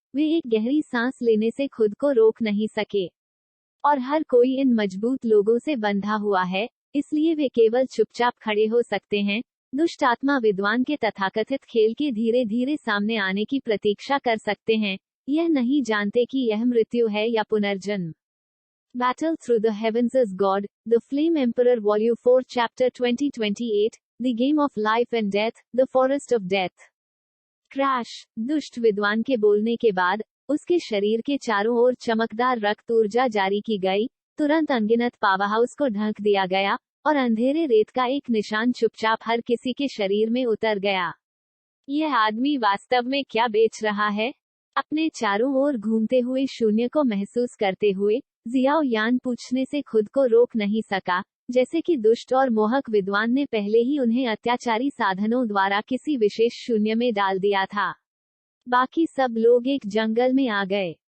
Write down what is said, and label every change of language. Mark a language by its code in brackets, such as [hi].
[hi] वे एक गहरी सांस लेने से खुद को रोक नहीं सके। और हर कोई इन मजबूत लोगों से बंधा हुआ है, इसलिए वे केवल चुपचाप खड़े हो सकते हैं। दुष्ट आत्मा विद्वान के तथाकथित खेल के धीरे धीरे सामने आने की प्रतीक्षा कर सकते हैं, यह नहीं जानते कि यह मृत्यु है या पुनर्जन्म। [en] Battle Through the Heavens is God, The Flame Emperor Volume 4 Chapter 2028, The Game of Life and Death, The Forest of Death. [hi] Crash. दुष्ट विद्वान के बोलने के बाद उसके शरीर के चारों ओर चमकदार रक्त ऊर्जा जारी की गई। तुरंत अनगिनत पावरहाउस को ढक दिया गया और अंधेरे रेत का एक निशान चुपचाप हर किसी के शरीर में उतर गया। यह आदमी वास्तव में क्या बेच रहा है? अपने चारों ओर घूमते हुए शून्य को महसूस करते हुए जियाओ यान पूछने से खुद को रोक नहीं सका, जैसे कि दुष्ट और मोहक विद्वान ने पहले ही उन्हें अत्याचारी साधनों द्वारा किसी विशेष शून्य में डाल दिया था। बाकी सब लोग एक जंगल में आ गए।